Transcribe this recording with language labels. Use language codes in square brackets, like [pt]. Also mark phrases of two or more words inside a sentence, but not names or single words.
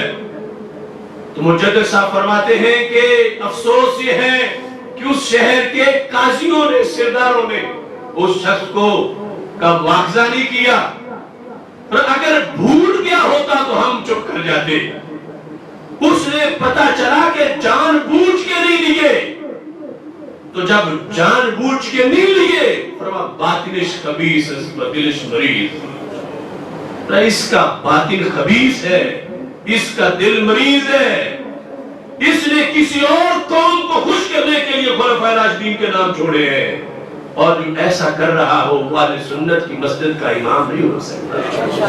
[ur] تو مجدد صاحب فرماتے ہیں کہ افسوس یہ ہے کہ اس شہر کے قاضیوں نے، سرداروں نے اس شخص کو کا مواخذہ نہیں کیا، اور اگر بھول گیا ہوتا تو ہم چپ کر جاتے۔ اس نے پتہ چلا کہ جان بوجھ کے نہیں لیے، تو جب جان بوجھ کے نہیں لیے فرما [fa] باطنش خبیث دلش مریض، [ur] اس کا باطن خبیث ہے، اس کا دل مریض ہے، اس نے کسی اور قوم کو خوش کرنے کے لیے خلفاء راشدین کے نام چھوڑے ہیں، اور جو ایسا کر رہا ہو وہ اہل سنت کی مسجد کا امام نہیں ہو سکتا۔